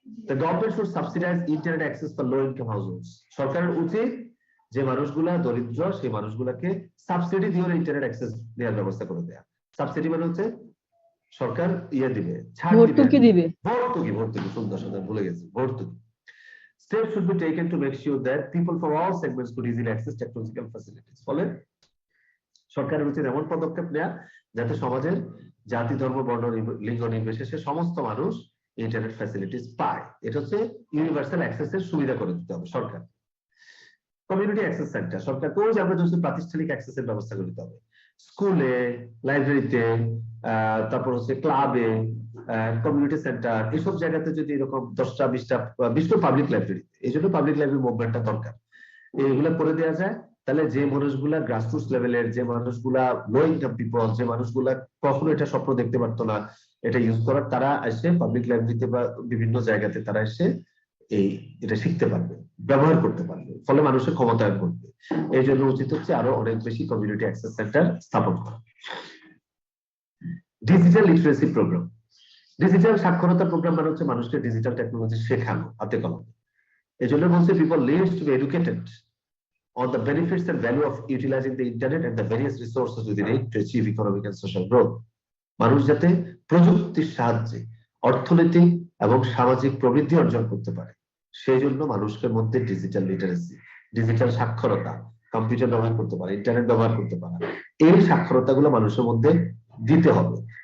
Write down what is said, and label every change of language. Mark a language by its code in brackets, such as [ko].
[en] The government should subsidize internet access for low income households. [bn] সরকারের উচিত যে মানুষগুলা দরিদ্র সেই মানুষগুলাকে সাবসিডি দিয়ে ইন্টারনেট অ্যাক্সেস দেওয়ার ব্যবস্থা করে দেয়া। সাবসিডি মানে হচ্ছে সরকার দিবে, ছাড় দিবে, ভর্তুকি সুন্দর ভুলে গেছি, ভর্তুকি। [en] Steps should be taken to make sure that people from all segments could easily access technological facilities. [bn] ফলে সরকারের উচিত এমন পদক্ষেপ নেওয়া যাতে সমাজের জাতি, ধর্ম, বর্ণ, লিঙ্গ নির্বিশেষে সমস্ত মানুষ ইন্টারনেট ফ্যাসিলিটিস পায়। এটা হচ্ছে ইউনিভার্সাল অ্যাক্সেসের সুবিধা করে দিতে হবে সরকার। কমিউনিটি অ্যাক্সেস সেন্টার, সরকারকে ওই যে আমরা যদি প্রাতিষ্ঠানিক অ্যাক্সেসের ব্যবস্থা করে দিতে হবে, স্কুলে, লাইব্রেরিতে, তারপর হচ্ছে ক্লাবে, কমিউনিটি সেন্টার, এইসব জায়গাতে যদি এরকম 10টা 20টা, বিশেষ করে পাবলিক লাইব্রেরি, এই জন্য পাবলিক লাইব্রেরি মুভমেন্টটা দরকার, এইগুলা করে দেওয়া যায়। তাহলে যে মানুষগুলা গ্রাসরুটস লেভেলের, যে মানুষগুলা [en] low income people, [bn] যে মানুষগুলা কখনো এটা স্বপ্ন দেখতে পারতো না এটা ইউজ করার, তারা এসে পাবলিক লাইব্রেরিতে বা বিভিন্ন জায়গাতে তারা এসে এটা শিখতে পারবে, ব্যবহার করতে পারবে, ফলে মানুষের ক্ষমতায়ন করবে। এই জন্য উচিত হচ্ছে আরো অনেক বেশি কমিউনিটি অ্যাক্সেস সেন্টার স্থাপন করা। ডিজিটাল লিটারেসি প্রোগ্রাম, ডিজিটাল সাক্ষরতা প্রোগ্রাম মানে হচ্ছে মানুষকে ডিজিটাল টেকনোলজি শেখানো হাতে কলমে। এই জন্য বলছে [en] People needs to be educated on the benefits and value of utilizing the internet and the various resources within it to achieve economic and social growth. [bn] মানুষ যাতে প্রযুক্তির সাহায্যে অর্থনৈতিক এবং সামাজিক প্রবৃদ্ধি অর্জন করতে পারে, সেই জন্য মানুষের মধ্যে ডিজিটাল লিটারেসি, ডিজিটাল সাক্ষরতা, কম্পিউটার ব্যবহার করতে পারে, ইন্টারনেট ব্যবহার করতে পারে, এই সাক্ষরতাগুলো মানুষের মধ্যে দিতে হবে।